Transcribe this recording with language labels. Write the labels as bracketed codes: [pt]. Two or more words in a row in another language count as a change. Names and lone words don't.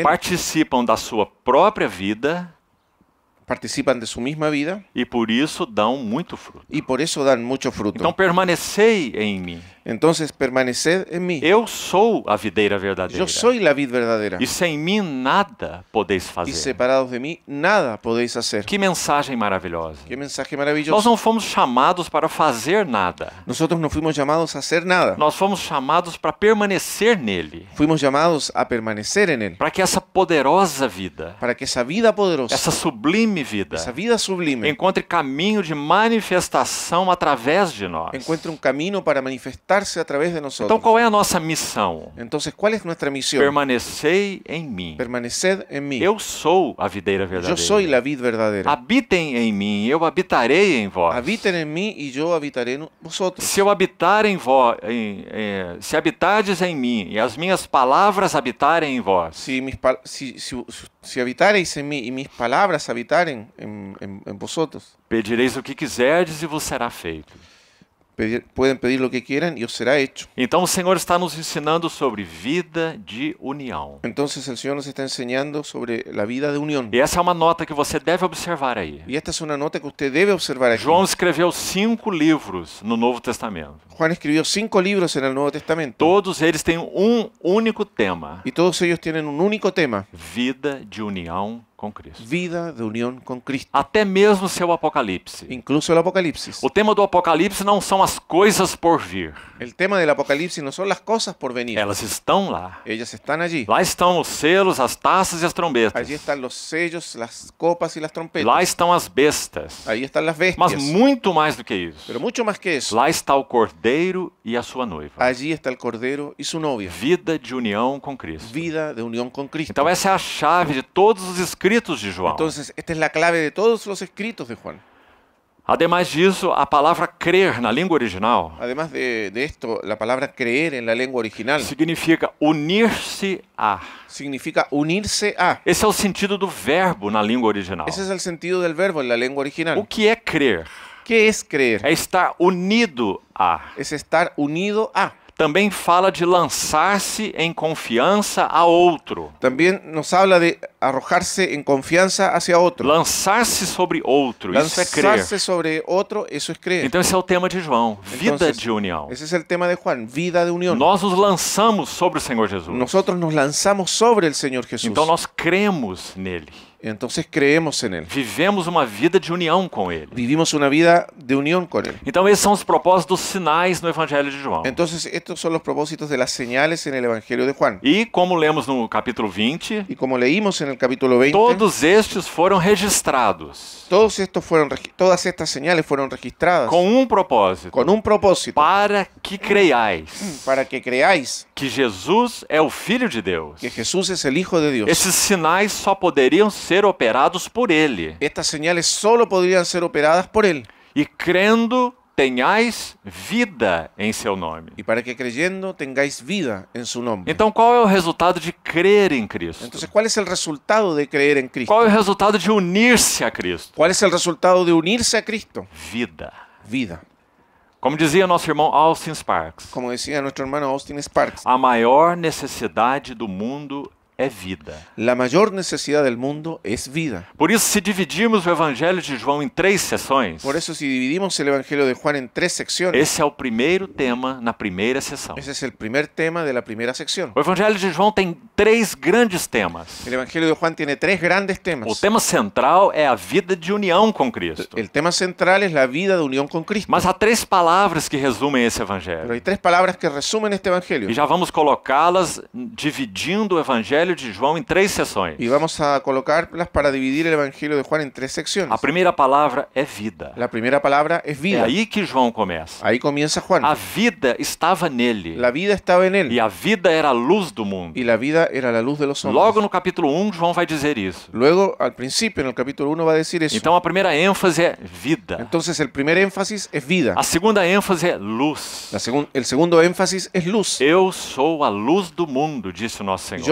[pt] participam da sua própria vida [es] participan de su misma vida [pt] e por isso dão muito fruto. [es] y por eso dan mucho fruto. [pt] Então permanecei em mim. [es] Entonces permaneced en mí. [pt] Eu sou a videira verdadeira. [es] Yo soy la vid verdadera. [pt] E sem mim nada podeis [es] Y [pt] fazer. [es] separados de mí nada podéis hacer. [pt] Que mensagem maravilhosa. [es] Qué mensaje [pt] Nós [es] maravilloso. [pt] não fomos chamados para fazer nada. [es] Nosotros no fuimos llamados a hacer nada. [pt] Nós fomos chamados para permanecer nele. [es] Fuimos llamados a permanecer en Él. [pt] Para que essa poderosa vida, [es] Para que esa vida poderosa, [pt] essa sublime vida, [es] esa vida sublime, [pt] encontre caminho de manifestação através de nós. [es] encuentre un camino para manifestarse a través de [pt] Então, [es] nosotros. [pt] qual é a nossa missão? [es] Entonces, ¿cuál es nuestra misión? [pt] Permanecei em mim. [es] Permaneced en mí. [pt] Eu sou a videira [es] Yo [pt] verdadeira. [es] soy la vid verdadera. [pt] Habitem em mim, eu habitarei em vós. [es] Habiten en mí y yo habitaré en vosotros. [pt] Se eu habitar em vós, se habitardes em mim e as minhas palavras habitarem em vós, [es] Si habitareis en mí y mis palabras habitaren en vosotros, [pt] pedireis o que quiserdes e vos será feito. [es] pueden pedir lo que quieran y os será hecho. [pt] Então o Senhor está nos ensinando sobre vida de união. [es] Entonces el Señor nos está enseñando sobre la vida de unión. [pt] E essa é uma nota que você deve observar aí. [es] Y esta es una nota que usted debe observar aquí. [pt] João escreveu 5 livros no Novo Testamento. [es] Juan escribió 5 libros en el Nuevo Testamento. [pt] Todos eles têm um único tema: [es] Y todos ellos tienen un único tema: [pt] vida de união com Cristo. [es] vida de unión con Cristo. [pt] Até mesmo seu Apocalipse. [es] Incluso el Apocalipsis. [pt] O tema do Apocalipse não são as coisas por vir. [es] El tema del Apocalipsis no son las cosas por venir. [pt] Elas estão lá. [es] Ellas están allí. [pt] Lá estão os selos, as taças e as trombetas. [es] Allí están los sellos, las copas y las trompetas. [pt] Lá estão as bestas. [es] Ahí están las bestias. [pt] Mas muito mais do que isso. [es] Pero mucho más que eso. [pt] Lá está o Cordeiro e a sua noiva. [es] Allí está el Cordero y su novia. [pt] Vida de união com Cristo. [es] Vida de unión con Cristo. [pt] Então essa é a chave de todos os escritos de João. [es] Entonces, esta es la clave de todos los escritos de Juan. [pt] Ademais disso, a palavra crer na língua original [es] Además de esto, la palabra creer en la lengua original [pt] significa unir-se a. [es] significa unirse a. [pt] Esse é o sentido do verbo na língua original. [es] Ese es el sentido del verbo en la lengua [pt] O [es] original. [pt] que é crer? [es] ¿Qué es creer? [pt] É estar unido a. [es] Es estar unido a. [pt] Também fala de lançar-se em confiança a outro. [es] También nos habla de arrojarse en confianza hacia otro. [pt] Lançar-se sobre outro, isso é crer. [es] Lanzarse sobre otro, eso es creer. [pt] Então esse é o tema de João, vida [es] Entonces, [pt] de união. [es] ese es el tema de Juan, vida de unión. [pt] Nós nos lançamos sobre o Senhor Jesus. [es] Nosotros nos lanzamos sobre el Señor Jesús. [pt] Então nós cremos nele. [es] Entonces creemos en Él. [pt] Vivemos uma vida de união com ele. [es] Vivimos una vida de unión con Él. [pt] Então esses são os propósitos sinais no Evangelho de João. [es] Entonces estos son los propósitos de las señales en el Evangelio de Juan. [pt] E como lemos no capítulo 20, [es] Y como leímos en el capítulo 20, [pt] todos estes foram registrados [es] todas estas señales fueron registradas [pt] com um propósito: [es] con un propósito, [pt] para que creiais [es] para que creáis [pt] que Jesus é o Filho de Deus. [es] que Jesús es el Hijo de Dios. [pt] Esses sinais só poderiam ser operados por ele. [es] Estas señales solo podrían ser operadas por Él. [pt] E crendo, tenhais vida em seu nome. [es] Y para que creyendo tengáis vida en su nombre. [pt] Então qual é o resultado de crer em Cristo? [es] Entonces, ¿cuál es el resultado de creer en Cristo? [pt] Qual é o resultado de unir-se a Cristo? [es] ¿Cuál es el resultado de unirse a Cristo? [pt] Vida. [es] Vida. [pt] Como dizia nosso irmão Austin Sparks, [es] Como decía nuestro hermano Austin Sparks, [pt] a maior necessidade do mundo é vida. [es] la mayor necesidad del mundo es vida. [pt] Por isso, se dividirmos o Evangelho de João em 3 sessões, [es] Por eso, si dividimos el Evangelio de Juan en 3 secciones, [pt] esse é o primeiro tema na primeira sessão. [es] ese es el primer tema de la primera sección. [pt] O Evangelho de João tem 3 grandes temas. [es] El Evangelio de Juan tiene 3 grandes [pt] O [es] temas. [pt] tema central é a vida de união com Cristo. [es] El tema central es la vida de unión con Cristo. [pt] Mas há 3 palavras que resumem esse [es] Pero [pt] Evangelho. [es] hay 3 palabras que resumen este Evangelio. [pt] E já vamos colocá-las dividindo o Evangelho de João em 3 sessões. [es] Y vamos a colocarlas para dividir el Evangelio de Juan en 3 secciones. [pt] A primeira palavra é vida. [es] La primera palabra es [pt] É [es] vida. [pt] aí que João começa. [es] Ahí comienza Juan. [pt] A vida estava nele. [es] La vida estaba en él. [pt] E a vida era a luz do mundo. [es] Y la vida era la luz de los hombres. [pt] Logo no capítulo 1, João vai dizer isso. [es] Luego, al principio, en el capítulo 1 va a decir eso. [pt] Então a primeira ênfase é vida. [es] Entonces, el primer énfasis es vida. [pt] A segunda ênfase é luz. [es] El segundo énfasis es luz. [pt] Eu sou a luz do mundo, disse o nosso Senhor.